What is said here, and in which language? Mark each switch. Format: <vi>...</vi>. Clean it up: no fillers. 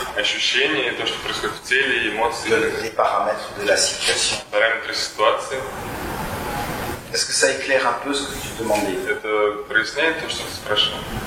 <ru>Ощущения, то, что происходит в теле, эмоции,</ru> <fr>Les paramètres de la situation.</fr> <ru>параметры ситуации.</ru> <fr>Est-ce que ça éclaire un peu ce que tu demandais?</fr> <ru>Это проясняет то, что ты спрашивал?</ru>